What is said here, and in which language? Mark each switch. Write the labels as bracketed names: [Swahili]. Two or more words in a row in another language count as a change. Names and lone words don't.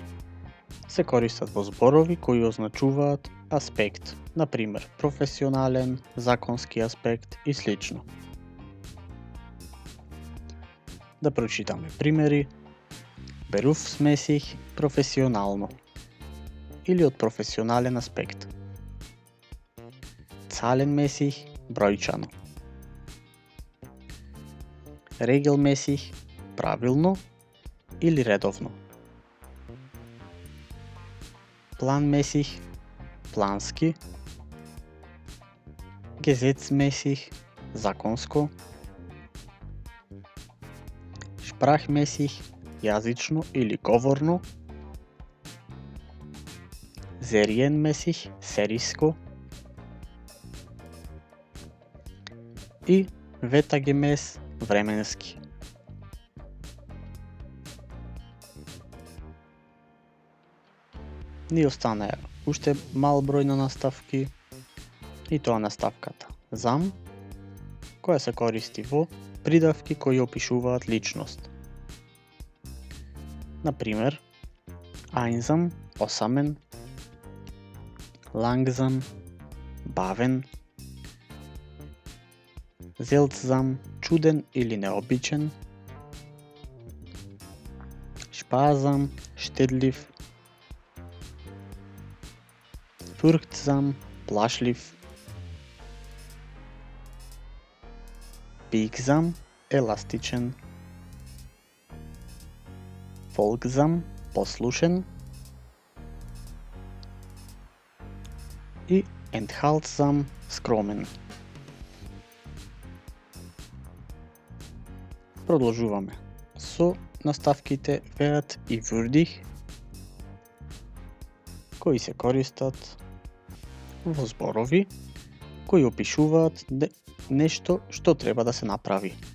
[Macedonian] Се користат во зборови кои означуваат аспект, например професионален, законски аспект и слично. Да прочитаме примери. Berufsmäßig, професионално или од професионален аспект. Zahlenmäßig, бројчано. Regelmäßig, правилно или редовно. Planmäßig, плански. Gesetzmäßig, законско. Sprachmäßig, јазично или говорно. Serienmäßig, сериско. И ветагемес, временски. Ни останаа уште мал број на наставки, и тоа наставката зам, која се користи во придавки кои опишуваат личност. Например, einsam, осамен, langsam, бавен, seltsam, чуден или необичен, sparsam, štedljiv, furchtsam, plašljiv, biegsam, elastičan, folgsam, poslušen i enthaltsam, skromen. Продолжуваме со наставките веат и вурдих кои се користат во зборови кои опишуваат нешто што треба да се направи.